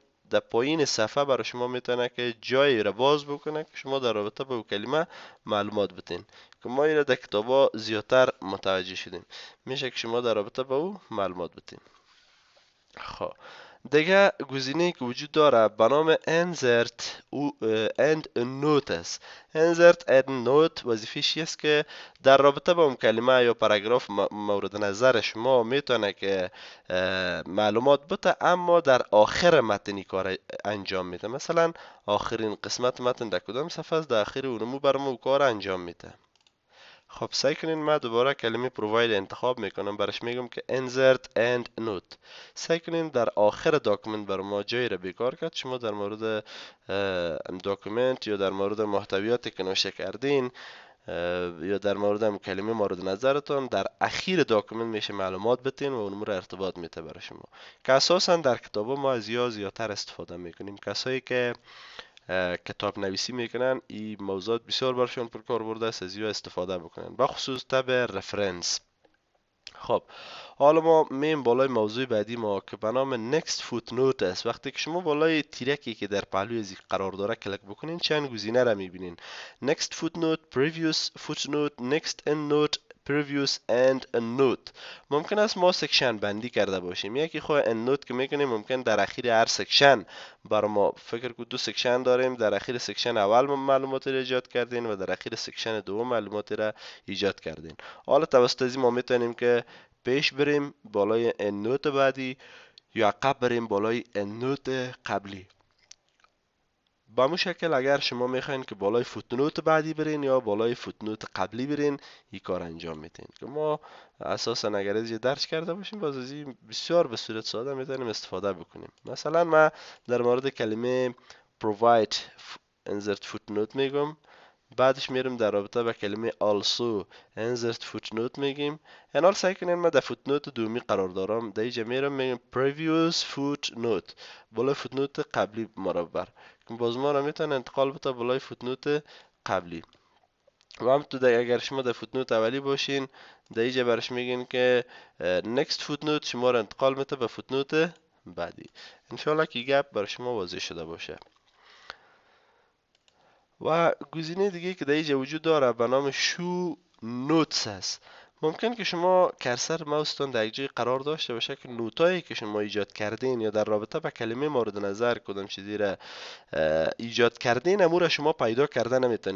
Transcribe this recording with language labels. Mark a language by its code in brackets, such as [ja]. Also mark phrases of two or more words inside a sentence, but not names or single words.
[fa] در پایین صفحه برای شما میتونه که جایی را باز بکنه که شما در رابطه با او کلمه معلومات بتین که ما ایره در کتابا زیادتر متوجه شدیم. میشه که شما در رابطه با او معلومات بتین. خب دیگه گزینه که وجود داره به نام [en] insert and note [fa] است. [en] insert and note [fa] وظیفه‌ش است که در رابطه با اون کلمه یا پاراگراف مورد نظر شما میتونه که معلومات بده، اما در آخر متن کار انجام میده. مثلا آخرین قسمت متن در کدام صفحه است، در آخر اونمو برام کار انجام میده. خب سعی کنین من دوباره کلمه provide انتخاب میکنم، برش میگم که [en] insert and note. [fa] سعی کنین در آخر داکومنت بر ما جایی را بیکار کرد. شما در مورد داکومنت یا در مورد محتویاتی که نوشته کردین یا در مورد کلمه مورد نظرتون در اخیر داکومنت میشه معلومات بتین و اون را ارتباط میده برای شما، که اساسا در کتابا ما از زیادتر استفاده میکنیم. کسایی که کتاب نویسی میکنن این موضوعات بسیار برشون پر کار برده است، از یا استفاده بکنن، بخصوص تب رفرنس. خب حالا ما میم بالای موضوع بعدی ما که به نام [en] next footnote [fa] است. وقتی که شما بالای تیرکی که در پهلوی از قرار داره کلیک بکنین چند گزینه را میبینین: [en] next footnote، previous footnote، next endnote، previous and endnote. [fa] ممکن است ما سکشن بندی کرده باشیم. یکی خود endnote که میکنیم ممکن در اخیر هر سکشن بر ما فکر کنید دو سکشن داریم، در اخیر سکشن اول معلوماتی را ایجاد کردین و در اخیر سکشن دوم معلوماتی را ایجاد کردین. حالا توسط از ما میتونیم که پیش بریم بالای endnote بعدی یا عقب بریم بالای endnote قبلی. با همون شکل اگر شما میخواین که بالای فوتنوت بعدی برین یا بالای فوتنوت قبلی برین، این کار انجام میتین که ما اساسا اگر از درج کرده باشیم باز از این بسیار به صورت ساده میتونیم استفاده بکنیم. مثلا ما در مورد کلمه [en] provide insert footnote [fa] میگم، بعدش میرم در رابطه با کلمه [en] also insert footnote [fa] میگیم. حالا سعی کنین من در فوتنوت دومی قرار دارم، در اینجا میرم میگم [en] previous footnote، [fa] بالای فوتنوت قبلی مربع که باز ما را میتونه انتقال بده بالای فوتنوت قبلی. و هم تو اگر شما در فوتنوت اولی باشین در اینجا برش میگین که [en] next footnote [fa] شما را انتقال میده به فوتنوت بعدی. انشاءالله که گپ بر شما واضح شده باشه. و گزینه دیگه که در اینجا وجود داره به نام [en] show notes [fa] است. ممکن که شما کرسر ماوستون در یک جای قرار داشته باشه که نوتایی که شما ایجاد کردین یا در رابطه با کلمه مورد نظر کدام چیزی را ایجاد کردین امور را شما پیدا کرده نمیتونین.